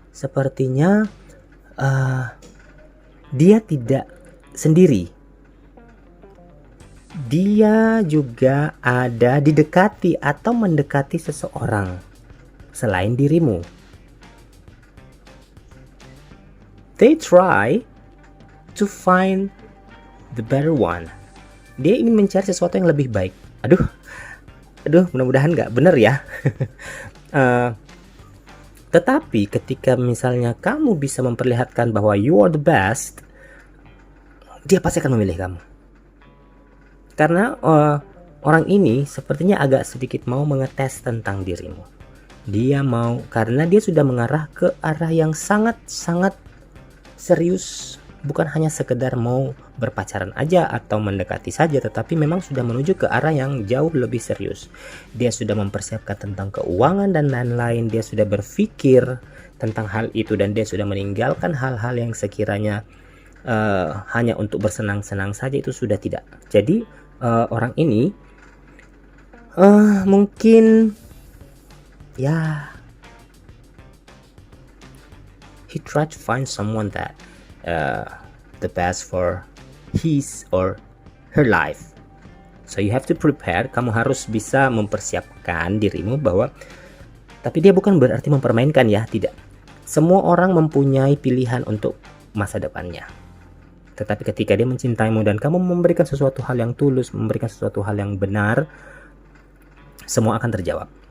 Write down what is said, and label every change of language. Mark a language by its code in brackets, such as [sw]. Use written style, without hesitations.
[id] Sepertinya dia tidak sendiri. Dia juga ada didekati atau mendekati seseorang selain dirimu. [en] They try to find the better one. [id] Dia ingin mencari sesuatu yang lebih baik. Aduh, mudah-mudahan nggak bener ya. Tetapi ketika misalnya kamu bisa memperlihatkan bahwa [en] you are the best, [id] dia pasti akan memilih kamu. Karena orang ini sepertinya agak sedikit mau mengetes tentang dirimu. Dia mau, karena dia sudah mengarah ke arah yang sangat-sangat serius. Bukan hanya sekedar mau berpacaran aja atau mendekati saja, tetapi memang sudah menuju ke arah yang jauh lebih serius. Dia sudah mempersiapkan tentang keuangan dan lain-lain. Dia sudah berpikir tentang hal itu dan dia sudah meninggalkan hal-hal yang sekiranya hanya untuk bersenang-senang saja, itu sudah tidak. Jadi orang ini mungkin ya, [en] he tried to find someone that the best for his or her life. So you have to prepare. [id] Kamu harus bisa mempersiapkan dirimu bahwa, tapi dia bukan berarti mempermainkan ya, tidak. Semua orang mempunyai pilihan untuk masa depannya. Tetapi ketika dia mencintaimu dan kamu memberikan sesuatu hal yang tulus, memberikan sesuatu hal yang benar, semua akan terjawab.